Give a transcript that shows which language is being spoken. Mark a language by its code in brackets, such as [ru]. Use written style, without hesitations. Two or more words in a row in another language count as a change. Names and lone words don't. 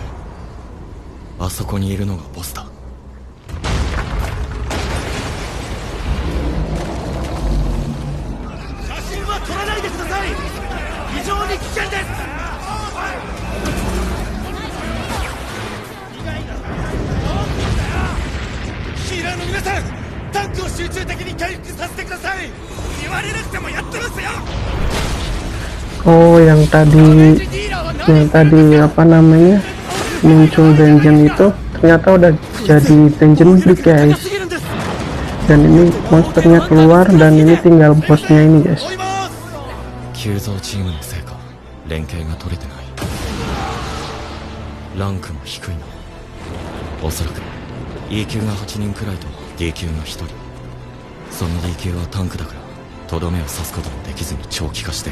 [ja] あそこにいるのがボスだ。写真は撮らないでください。非常に危険です。ヒーラーの皆さん、タンクを集中的に回復させてください。言われなくてもやってますよ。 [id] Oh, yang tadi apa namanya muncul dungeon itu ternyata udah jadi [en] dungeon break [id] guys, dan ini monsternya keluar dan ini tinggal bosnya ini guys. [ja] 急増チームのせいか連携が取れてない。ランクも低いな。おそらく E 級が8人くらいと D 級が1人。その D 級はタンクだからとどめを刺すこともできずに長期化してる。